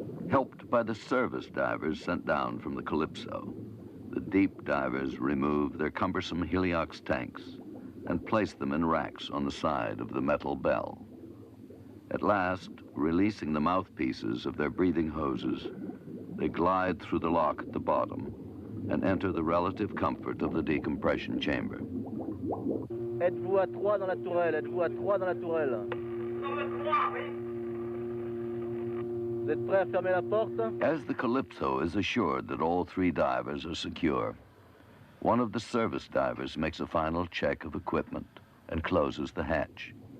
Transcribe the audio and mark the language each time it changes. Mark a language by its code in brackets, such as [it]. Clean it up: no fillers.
[en] Helped by the service divers sent down from the Calypso, the deep divers remove their cumbersome heliox tanks and place them in racks on the side of the metal bell. At last, releasing the mouthpieces of their breathing hoses, they glide through the lock at the bottom and enter the relative comfort of the decompression chamber. [fr] Êtes-vous à 3 dans la tourelle? Êtes-vous à 3 dans la tourelle? Vous êtes prêts à fermer la porte? [en] As the Calypso is assured that all 3 divers are secure, one of the service divers makes a final check of equipment and closes the hatch.